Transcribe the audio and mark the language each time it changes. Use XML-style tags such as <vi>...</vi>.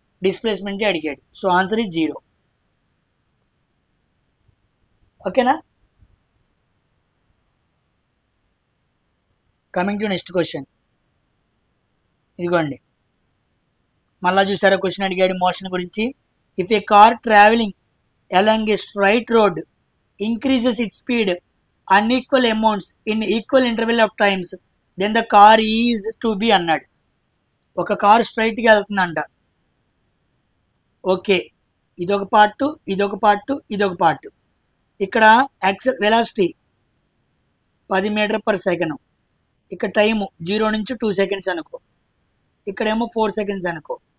<te>డిస్ప్లేస్మెంటే అడిగాడు.</te> <en>So answer is 0.</en> <te>ఓకేనా?</te> <en>Coming to next question.</en> <te>ఇదిగోండి, మళ్ళా చూసారా క్వశ్చన్ అడిగాడు మోషన్ గురించి.</te> <en>if a car travelling along a straight road increases its speed unequal amounts in equal interval of times, then the car is to be</en> <te>అన్నాడు. ఒక car స్ట్రైట్గా వెళ్తుందంట. Okay, ఇదొక part, ఇదొక పార్ట్, ఇదొక పార్ట్. ఇక్కడ velocity 10 meters/second. ఇక్కడ time 0 నుంచి 2 seconds అనుకో. ఇక్కడేమో 4 seconds అనుకో.</te>